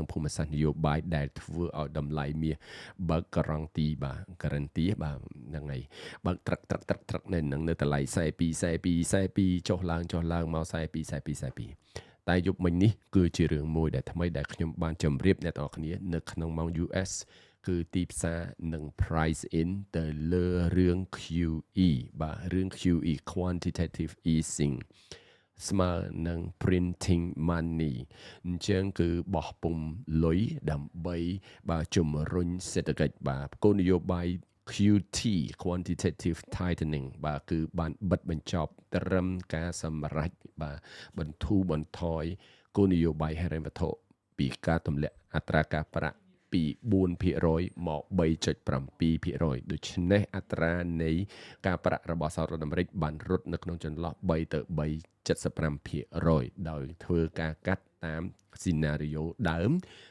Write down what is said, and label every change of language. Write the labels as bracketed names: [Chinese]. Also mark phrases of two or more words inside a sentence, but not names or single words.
[Khmer] ភូមិសាស្ត្រនយោបាយដែលធ្វើឲ្យតម្លៃមាសបើកការ៉ង់ទីបាទការ៉ន្ទីបាទហ្នឹងហើយ បើកត្រឹកនៅនឹងនៅតម្លៃ42ចុះឡើងមក42តែយប់មិញនេះគឺជារឿងមួយដែលថ្មីដែលខ្ញុំបានជម្រាបអ្នកនរគ្នានៅក្នុងម៉ោង US គឺទីផ្សារនឹង [English] price in [Khmer] ទៅលើរឿង QE បាទរឿង [English] QE quantitative easing [Khmer] ស្មើនឹង [English] printing money [Khmer] អញ្ចឹងគឺបោះពុម្ពលុយដើម្បីបាទជំរុញសេដ្ឋកិច្ចបាទគោលនយោបាយ [English] QT quantitative tightening [Khmer] បាទគឺបានបិទបញ្ចប់ត្រឹមការសម្រេចបាទបន្ធូរបន្ថយគោលនយោបាយហិរញ្ញវត្ថុពីការទម្លាក់អត្រាការប្រាក់ពី4%មក3.7%ដូច្នេះអត្រានៃការប្រាក់របស់សហរដ្ឋអាមេរិកបានរត់នៅក្នុងចន្លោះ3ទៅ3.75%ដោយធ្វើការកាត់តាមស៊ីណារីយ៉ូដើម